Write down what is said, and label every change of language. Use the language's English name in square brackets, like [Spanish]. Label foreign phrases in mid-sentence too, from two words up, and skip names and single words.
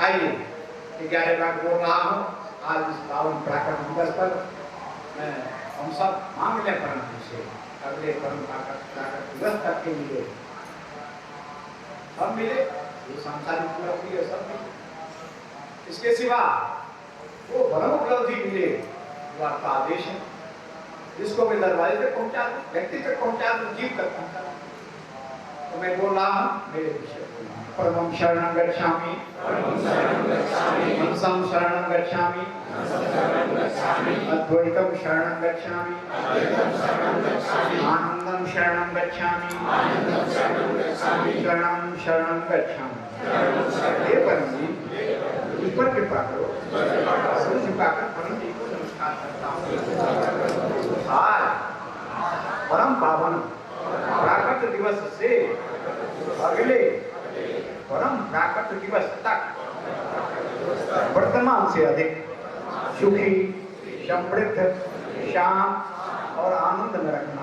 [Hindi] आइए 11 बार बोल रहा हूँ आज इस पावन प्राकट दिवस पर मैं हम सब मांग लें परम जी से अगले परम प्राकट दिवस तक के लिए सब मिले, ये सांसारिक उपलब्धि है सब मिले, इसके सिवा वो परम उपलब्धि मिले जो आपका आदेश है, जिसको मैं दरवाजे तक पहुंचा दूं, व्यक्ति तक पहुंचा दूं, जीव तक पहुंचा दूं। तो मैं बोल रहा हूं, मेरे विषय [Sanskrit] परमं शरणं गच्छामि, हंसं शरणं गच्छामि, अद्वैतम शरणं गच्छामि आनंदम शरणं गच्छामि शरणं शरणं गच्छामि। [Hindi] हे परम जी, मुझ पर कृपा करो। सिर झुकाकर परम जी को नमस्कार करता हूँ। आज परम पावन प्राकट दिवस से अगले परम प्राकट दिवस तक वर्तमान से अधिक सुखी, समृद्ध, शांत और आनंद में रखना।